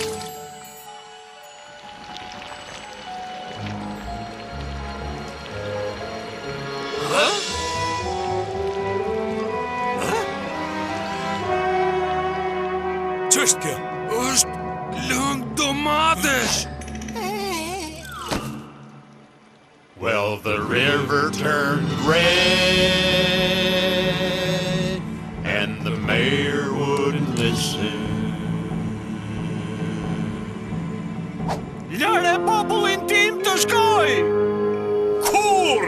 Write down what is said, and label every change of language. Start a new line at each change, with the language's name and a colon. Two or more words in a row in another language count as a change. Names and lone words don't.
Albanian: Ç'është kjo? Është lëng domatesh.
English: Well, the river turned red, and the mayor wouldn't listen.
Albanian: Lëre popullin tim të shkoj! Kur?